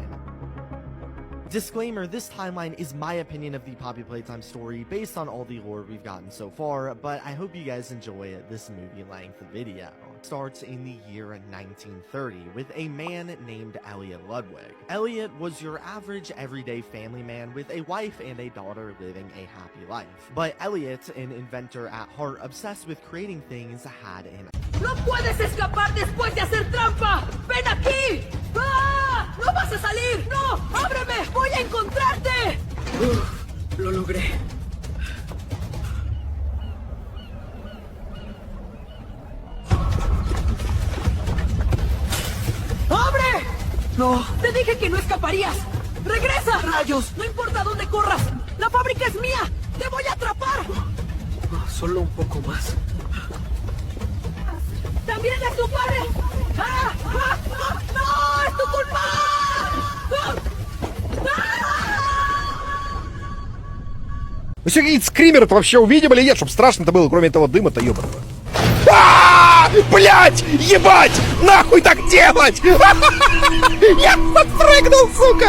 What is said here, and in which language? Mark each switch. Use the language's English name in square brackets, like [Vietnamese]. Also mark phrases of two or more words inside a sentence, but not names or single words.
[English] Disclaimer, this timeline is my opinion of the Poppy Playtime story based on all the lore we've gotten so far, but I hope you guys enjoy this movie-length video. It starts in the year 1930 with a man named Elliot Ludwig. Elliot was your average everyday family man with a wife and a daughter living a happy life. But Elliot, an inventor at heart obsessed with creating things, had an... [Spanish] ¡No puedes escapar después de hacer trampa! ¡Ven aquí! ¡Ah! ¡No vas a salir! ¡No! ¡Ábreme! ¡Voy a encontrarte! Lo logré. ¡Abre! No. Te dije que no escaparías. ¡Regresa! ¡Rayos! No importa dónde corras. ¡La fábrica es mía! ¡Te voy a atrapar! Solo un poco más. ¡También es tu padre! ¡Ah! ¡Ah! ¡No! ¡No! ¡Es tu culpa! [Russian] Вы все какие-то скримеры-то вообще увидели или нет, чтоб страшно-то было, кроме этого дыма-то, ёбаного. Блять! Ебать! Нахуй так делать! Я подпрыгнул, сука!